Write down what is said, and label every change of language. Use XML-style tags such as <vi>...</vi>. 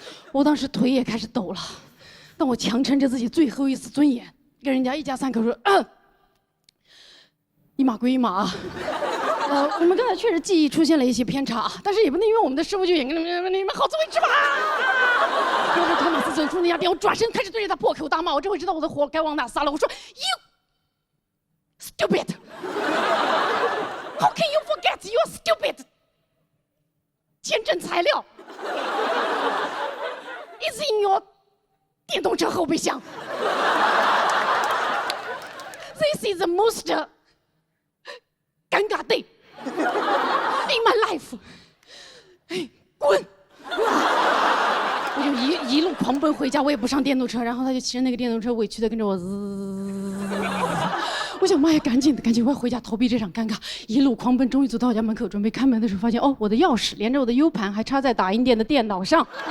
<zh>我当时腿也开始抖了，但我强撑着自己最后一丝尊严，跟人家一家3口说：“一码归一码啊。” 我们刚才确实记忆出现了一些偏差，但是也不能因为我们的师傅就演给你们好自为之吧。接着托马斯走出那家店，我转身开始对着他破口大骂，我这回知道我的火该往哪撒了。我说 ：</zh> <en>“You stupid！ How can you forget you're stupid？</en> <zh>签证材料</zh> <en>is in your</en> <zh>电动车后备箱。</zh> <en>This is the most 尴尬 day in my life。</en> <zh>滚！我就一路狂奔回家，我也不上电动车，然后他就骑着那个电动车委屈的跟着我滋。我想妈呀，赶紧，我要回家逃避这场尴尬。一路狂奔，终于走到我家门口，准备开门的时候，发现哦，我的钥匙连着我的 U 盘还插在打印店的电脑上。</zh>